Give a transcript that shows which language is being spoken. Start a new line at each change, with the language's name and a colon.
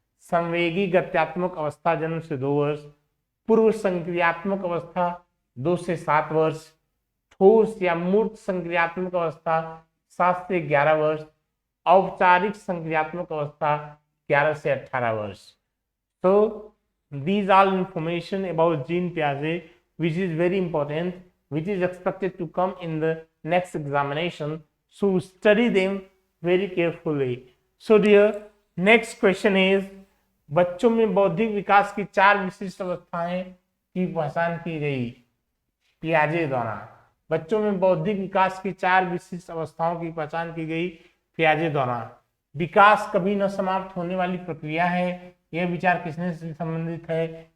Hindi: संवेगी गत्यात्मक अवस्था जन्म से 2 वर्ष, पूर्व संक्रियात्मक अवस्था 2 से 7 वर्ष, ठोस या मूर्त संक्रियात्मक अवस्था 7 से 11 वर्ष, औपचारिक संक्रियात्मक अवस्था 11 से 18 वर्ष।
English: So these all information about Jean Piaget which is very important, which is expected to come in the next examination, so study them very carefully. So dear, next question is,
Hindi: बच्चों में बौद्धिक विकास की 4 विशिष्ट अवस्थाएं की पहचान की गई पियाजे द्वारा। बच्चों में बौद्धिक विकास की 4 विशिष्ट अवस्थाओं की पहचान की गई पियाजे द्वारा। विकास कभी न समाप्त होने वाली प्रक्रिया है। यह विचार किसने से संबंधित है?